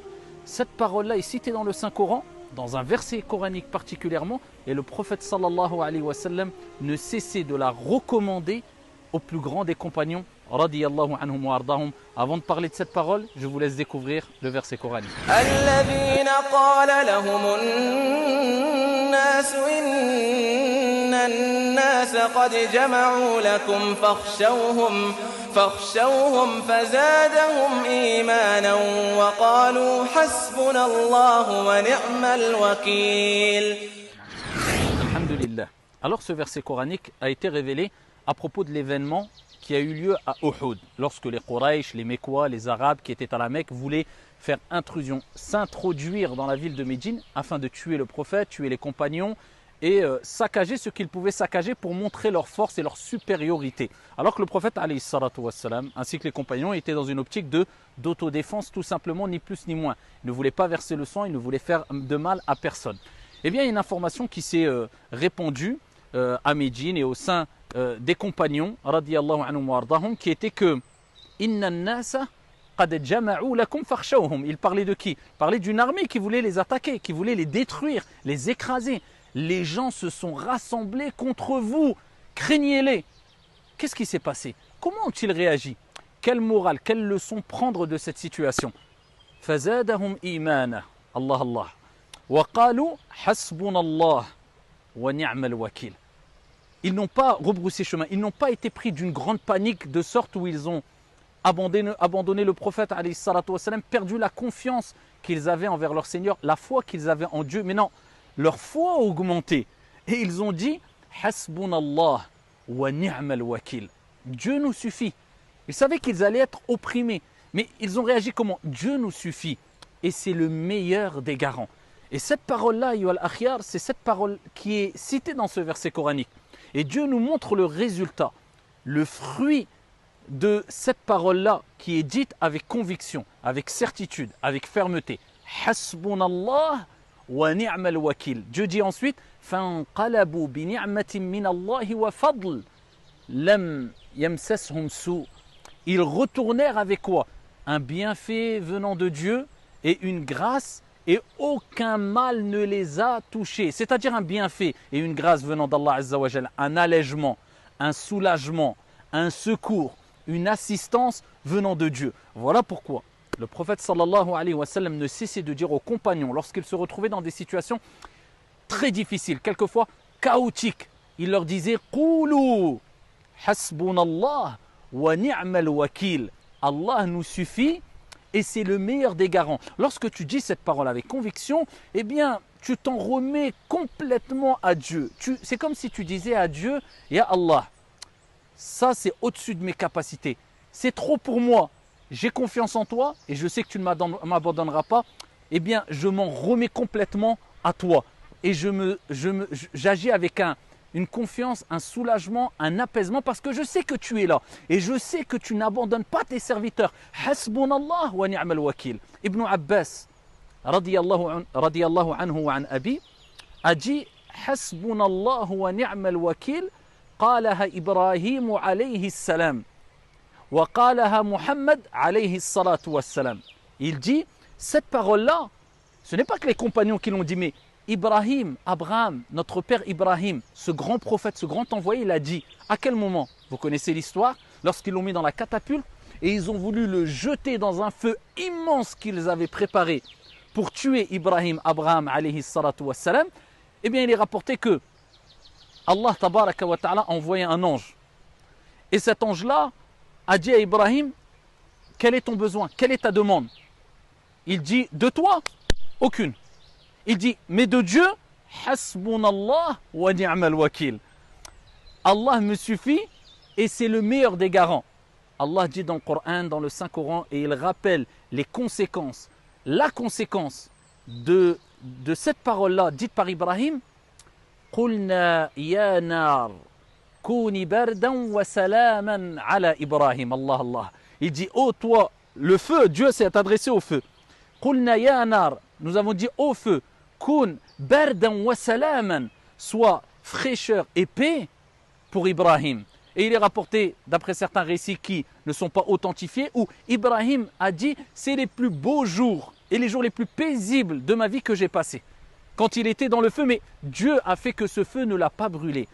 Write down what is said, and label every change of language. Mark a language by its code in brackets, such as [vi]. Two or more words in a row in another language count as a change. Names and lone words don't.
[fr] Cette parole-là est citée dans le Saint-Coran, dans un verset coranique particulièrement, et le prophète [ar] صلى الله عليه وسلم [fr] ne cessait de la recommander aux plus grands des compagnons, [ar] رضي الله عنهم وأرضاهم. [fr] Avant de parler de cette parole, je vous laisse découvrir le verset coranique. [ar] الذين قال لهم الناس إن الناس قد جمعوا لكم فاخشوهم فزادهم إيمانا وقالوا حسبنا الله ونعم الوكيل. [fr] Alhamdulillah. Alors ce verset coranique a été révélé à propos de l'événement qui a eu lieu à Uhud, lorsque les Quraysh, les Mécois, les Arabes qui étaient à la Mecque voulaient faire intrusion, s'introduire dans la ville de Médine afin de tuer le prophète, tuer les compagnons et saccager ce qu'ils pouvaient saccager pour montrer leur force et leur supériorité. Alors que le prophète [ar] عليه الصلاة والسلام, [fr] ainsi que les compagnons étaient dans une optique d'autodéfense tout simplement, ni plus ni moins. Ils ne voulaient pas verser le sang, ils ne voulaient faire de mal à personne. Eh bien, il y a une information qui s'est répandue à Médine et au sein des compagnons, [ar] رضي الله عنهم وأرضاهم, [fr] qui était que [ar] إن الناس قد جمعوا لكم فاخشوهم. [fr] Il parlait de qui? Il parlait d'une armée qui voulait les attaquer, qui voulait les détruire, les écraser. Les gens se sont rassemblés contre vous, craignez-les. Qu'est-ce qui s'est passé? Comment ont-ils réagi? Quelle morale, quelle leçon prendre de cette situation? [ar] فزادهم إيمانا الله الله وقالوا حسبنا الله ونعم الوكيل. [fr] Ils n'ont pas rebroussé chemin, ils n'ont pas été pris d'une grande panique de sorte où ils ont abandonné le prophète, [ar] عليه الصلاة والسلام, [fr] perdu la confiance qu'ils avaient envers leur Seigneur, la foi qu'ils avaient en Dieu. Mais non, leur foi a augmenté et ils ont dit [ar] حسبنا الله ونعم الوكيل. [fr] Dieu nous suffit. Ils savaient qu'ils allaient être opprimés, mais ils ont réagi comment? Dieu nous suffit et c'est le meilleur des garants. Et cette parole-là, [ar] أيها الأخيار, [fr] c'est cette parole qui est citée dans ce verset coranique. Et Dieu nous montre le résultat, le fruit de cette parole-là qui est dite avec conviction, avec certitude, avec fermeté. [ar] حسبنا الله ونعم الوكيل. [fr] Dieu dit ensuite [ar] فانقلبوا بنعمة من الله وفضل لم يمسسهم سوء. [fr] Ils retournèrent avec quoi? Un bienfait venant de Dieu et une grâce, et aucun mal ne les a touchés. C'est-à-dire un bienfait et une grâce venant d'Allah [ar] عز وجل, [fr] un allègement, un soulagement, un secours, une assistance venant de Dieu. Voilà pourquoi le prophète [ar] صلى الله عليه وسلم [fr] ne cessait de dire aux compagnons, lorsqu'ils se retrouvaient dans des situations très difficiles, quelquefois chaotiques, il leur disait « [ar] قولوا حسبنا الله ونعم الوكيل [fr] » Allah nous suffit et c'est le meilleur des garants. Lorsque tu dis cette parole avec conviction, eh bien, tu t'en remets complètement à Dieu. C'est comme si tu disais à Dieu, [ar] يا الله, [fr] ça c'est au-dessus de mes capacités. C'est trop pour moi. J'ai confiance en toi et je sais que tu ne m'abandonneras pas. Eh bien, je m'en remets complètement à toi. Et j'agis avec une confiance, un soulagement, un apaisement parce que je sais que tu es là et je sais que tu n'abandonnes pas tes serviteurs. [ar] حسبنا الله ونعم الوكيل. ابن عباس رضي الله عنه وعن أبيه, [fr] a dit [ar] حسبنا الله ونعم الوكيل قالها إبراهيم عليه السلام وقالها محمد عليه الصلاة والسلام. [fr] Il dit, cette parole-là, ce n'est pas que les compagnons qui l'ont dit, mais Ibrahim, Abraham, notre père Ibrahim, ce grand prophète, ce grand envoyé, il a dit, à quel moment? Vous connaissez l'histoire, lorsqu'ils l'ont mis dans la catapulte et ils ont voulu le jeter dans un feu immense qu'ils avaient préparé pour tuer Ibrahim, Abraham, [ar] عليه الصلاة والسلام. [fr] Eh bien, il est rapporté que Allah [ar] تبارك وتعالى [fr] a envoyé un ange. Et cet ange-là a dit à Ibrahim, quel est ton besoin? Quelle est ta demande? Il dit, de toi? Aucune. Il dit, mais de Dieu, [ar] حسبنا الله ونعم الوكيل. [fr] Allah me suffit et c'est le meilleur des garants. Allah dit dans le Coran, dans le Saint-Coran, et il rappelle les conséquences, la conséquence de cette parole-là dite par Ibrahim. [ar] قلنا يا نار كوني بردا وسلاما على إبراهيم. Allah Allah. [fr] Il dit, oh toi, le feu, Dieu s'est adressé au feu. [ar] قلنا يا نار, [fr] nous avons dit au feu, [ar] كن بردا وسلاما, [fr] soit fraîcheur et paix pour Ibrahim. Et il est rapporté, d'après certains récits qui ne sont pas authentifiés, où Ibrahim a dit, c'est les plus beaux jours et les jours les plus paisibles de ma vie que j'ai passés. Quand il était dans le feu, mais Dieu a fait que ce feu ne l'a pas brûlé.